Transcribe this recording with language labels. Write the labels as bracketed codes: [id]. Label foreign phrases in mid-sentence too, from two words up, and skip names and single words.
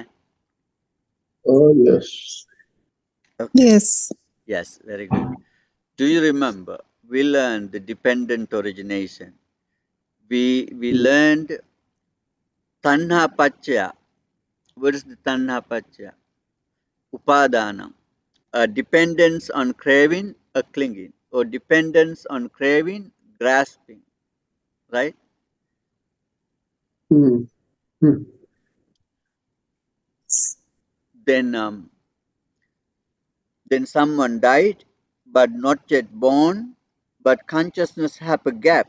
[en] Oh, yes. Okay. Yes. Yes, very good. Do you remember? We learned the dependent origination. We learned [pi] tanha pachya. [en] What is the [pi] tanha pachya? [en] Upadanam. A dependence on craving, a clinging, or dependence on craving, grasping, right? Then someone died, but not yet born, but consciousness have a gap.